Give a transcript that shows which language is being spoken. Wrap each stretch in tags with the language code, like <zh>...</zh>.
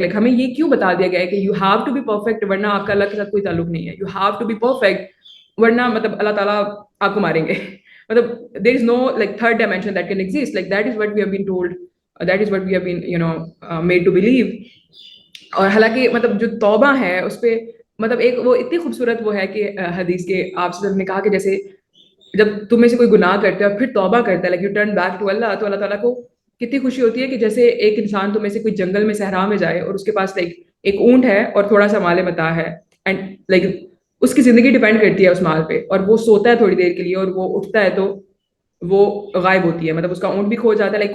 <ur>Like ہمیں یہ کیوں بتا دیا گیا ہے کہ</ur> <en>you have to be perfect</en> <ur>ورنہ آپ کا اللہ کے ساتھ کوئی تعلق نہیں ہے.</ur> <en>you have to be perfect</en> <ur>ورنہ اللہ تعالیٰ آپ کو ماریں گے.</ur> <en>there is no like third dimension that can exist. Like that is what we have been told, that is what we have been made to believe.</en> <ur>اور حالانکہ جو توبہ ہے اس پہ ایک وہ اتنی خوبصورت وہ ہے کہ حدیث کے آپ سے نے کہا کہ جیسے جب تم میں سے کوئی گناہ کرتے ہیں اور پھر توبہ کرتا ہے like</ur> <en>you turn back to Allah,</en> <ur>تو اللہ تعالیٰ کو کتنی خوشی ہوتی ہے کہ جیسے ایک انسان تم میں سے کوئی جنگل میں صحرا میں جائے اور اس کے پاس لائک ایک اونٹ ہے اور تھوڑا سا مال متاع ہے، اینڈ لائک اس کی زندگی ڈیپینڈ کرتی ہے اس مال پہ، اور وہ سوتا ہے تھوڑی دیر کے لیے اور وہ اٹھتا ہے تو وہ غائب ہوتی ہے، اس کا اونٹ بھی کھو جاتا ہے.</ur>